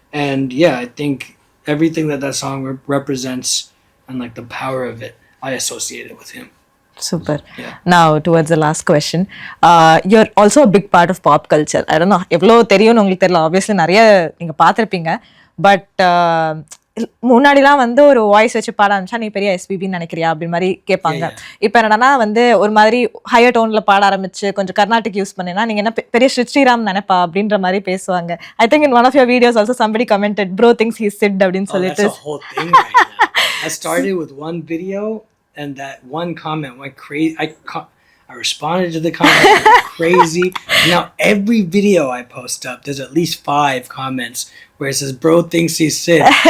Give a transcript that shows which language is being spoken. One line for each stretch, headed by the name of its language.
English: And yeah, I think everything that song represents and like the power of it, I associate it with him. Super. Yeah. Now towards the last question, you're also a big part of pop culture. I don't know
Tamil: எவ்வளோ தெரியும்னு உங்களுக்கு தெரியல,
English: obviously
Tamil: நிறைய நீங்க பார்த்துருப்பீங்க. But முன்னாடிலாம் வந்து ஒரு வாய்ஸ் வச்சு பாட ஆரம்பிச்சா நீ பெரிய எஸ்பிபின்னு நினைக்கிறியா அப்படின்னு மாதிரி கேட்பாங்க. இப்போ என்னன்னா வந்து ஒரு மாதிரி ஹையர் டோன்ல பாட ஆரம்பிச்சு கொஞ்சம் கர்நாடிக் யூஸ் பண்ணினா நீங்க என்ன பெரிய சித் ஸ்ரீராம் நினைப்பா அப்படின்ற மாதிரி பேசுவாங்க.
English: I think in one of your videos also somebody commented bro thinks he's Sid
Tamil: அப்படின்னு சொல்லிட்டு.
English: That's a whole thing right now. I started with one video and that one comment went crazy. I responded to the comment, went crazy. Now every video I post up, there's at least 5 comments where it says, "Bro thinks he's Sid."